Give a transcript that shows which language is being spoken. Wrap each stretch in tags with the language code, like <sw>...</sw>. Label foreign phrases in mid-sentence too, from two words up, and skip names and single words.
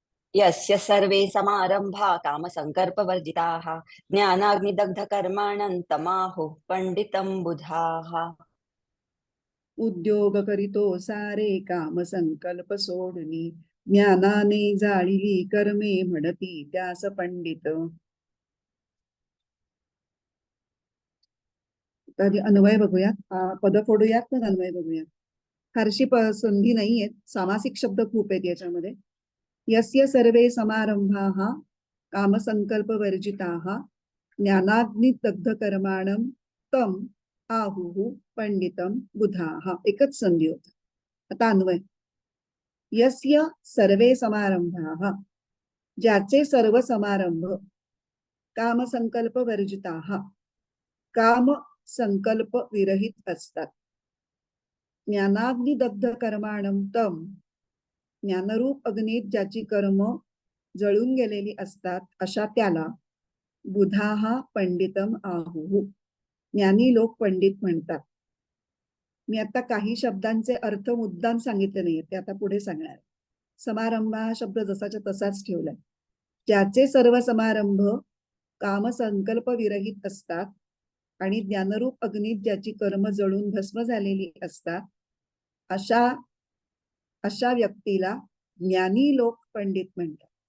<sa>यस्य सर्वे समारंभा कामसङ्कल्पवर्जिताः ज्ञानाग्निदग्धकर्माणं तमाहुः पंडितं बुधाः.</sa> <mr>उद्योग करीतो सारे काम संकल्प सोडणी ज्ञानाने जाळिली कर्मे म्हणती त्यास पंडित. आधी अन्वय बघूयात, पद फोडूयात तर अन्वय बघूयात. फारशी संधी नाहीये, सामासिक शब्द खूप आहेत याच्यामध्ये.</mr> <sa>यस्य सर्वे समारंभाः कामसंकल्प वर्जिताः ज्ञानाग्नि दग्ध कर्माणं तम आहुः पंडितम बुधाः.</sa> <mr>एकच संधी होता. आता अन्वय.</mr> <sa>यस्य सर्वे समारंभाः,</sa> <mr>ज्याचे सर्व समारंभ</mr> <sa>कामसंकल्प वर्जिताः,</sa> <mr>काम संकल्प विरहित असतात.</mr> <sa>ज्ञानाग्नि दग्ध कर्माणं तम,</sa> <mr>ज्ञानरूप अग्नीत ज्याची कर्म जळून गेलेली असतात अशा त्याला</mr> <sa>बुधाहा पंडितम आहुः,</sa> <mr>ज्ञानी लोक पंडित म्हणतात. मी आता काही शब्दांचे अर्थ मुद्दाम सांगितले नाहीये, ते आता पुढे सांगणार. समारंभ हा शब्द जसाच्या तसाच ठेवलाय. ज्याचे सर्व समारंभ कामसंकल्प विरहित असतात आणि ज्ञानरूप अग्नीत ज्याची कर्म जळून भस्म झालेली असतात अशा व्यक्तीला ज्ञानी लोक पंडित म्हणतात.</mr>